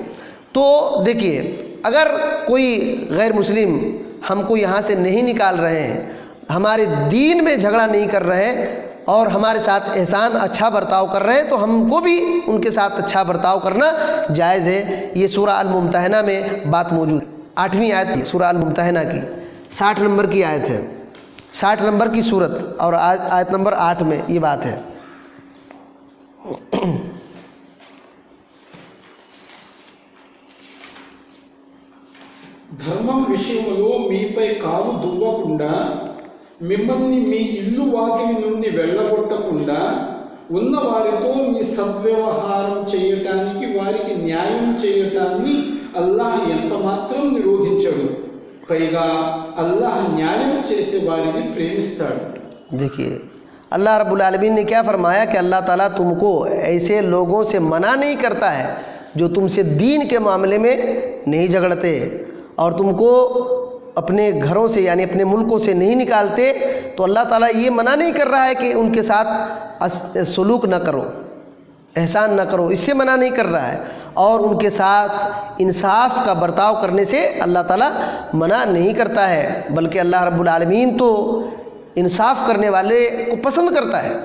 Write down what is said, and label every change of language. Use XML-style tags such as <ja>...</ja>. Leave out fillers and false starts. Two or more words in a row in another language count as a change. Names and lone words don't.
<ur>تو دیکھیے، اگر کوئی غیر مسلم ہم کو یہاں سے نہیں نکال رہے ہیں، ہمارے دین میں جھگڑا نہیں کر رہے اور ہمارے ساتھ احسان اچھا برتاؤ کر رہے ہیں، تو ہم کو بھی ان کے ساتھ اچھا برتاؤ کرنا جائز ہے۔ یہ سورہ الممتحنہ میں بات موجود ہے، 8ویں آیت سورہ الممتحنہ کی، 60 نمبر کی آیت ہے، 60 نمبر کی سورت، اور آیت نمبر 8 میں یہ بات ہے۔</ur> <te>ధర్మం విషయంలో మీపై కాలు దువ్వకుండా, మిమ్మల్ని మీ ఇల్లు వాకిలి నుండి వెళ్ళగొట్టకుండా, ఉన్న వారితో మీ సద్వ్యవహారం చేయటానికి, వారికి న్యాయం చేయటాన్ని అల్లాహ్ ఎంత మాత్రం నిరోధించడు। పైగా అల్లాహ్ న్యాయం చేసే వారిని ప్రేమిస్తాడు۔</te> <ur>دیکھیے، اللہ رب العالمین نے کیا فرمایا کہ اللہ تعالیٰ تم کو ایسے لوگوں سے منع نہیں کرتا ہے جو تم سے دین کے معاملے میں نہیں جھگڑتے اور تم کو اپنے گھروں سے یعنی اپنے ملکوں سے نہیں نکالتے، تو اللہ تعالیٰ یہ منع نہیں کر رہا ہے کہ ان کے ساتھ سلوک نہ کرو، احسان نہ کرو، اس سے منع نہیں کر رہا ہے، اور ان کے ساتھ انصاف کا برتاؤ کرنے سے اللہ تعالیٰ منع نہیں کرتا ہے، بلکہ اللہ رب العالمین تو انصاف کرنے والے کو پسند کرتا ہے۔</ur>